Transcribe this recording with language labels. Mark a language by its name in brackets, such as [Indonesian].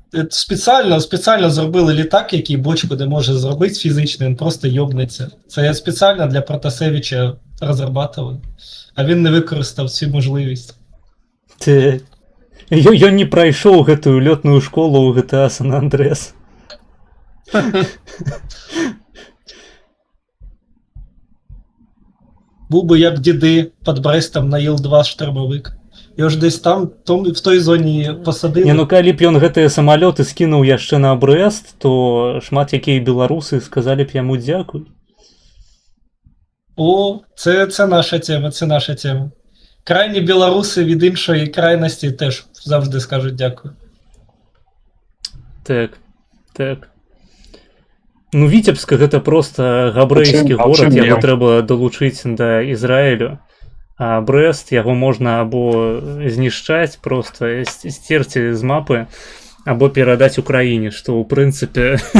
[Ukrainian] Спеціально зробили літак, який бочку не може зробити фізично, він просто йобнеться. Це я спеціально для Протасевича розрабатував, а він не використав цю можливість. Так. [Belarusian] Ён не прайшоў гэтую лётную школу ў GTA San Andreas. [Ukrainian] Був би як діди під Брестом на Іл-2 штурмовик. Його ж десь там, в той зоні посадили. [Belarusian] Не, ну калі б ён гэтыя самалёты скінуў яшчэ на Брэст, то шмат якія беларусы сказалі б яму дзякуй. [Ukrainian] О, це наша тема, це наша тема. Крайні білоруси від іншої крайності теж завжди скажуть дякую. Так, так. [Belarusian] Ну, Віцебска гэта просто габрэйскі горад, яго трэба далучыць да Ізраілю. А Брэст, яго можна або знішчаць, просто сцерці з мапы, або перадаць Украіне, што ў прынцыпе...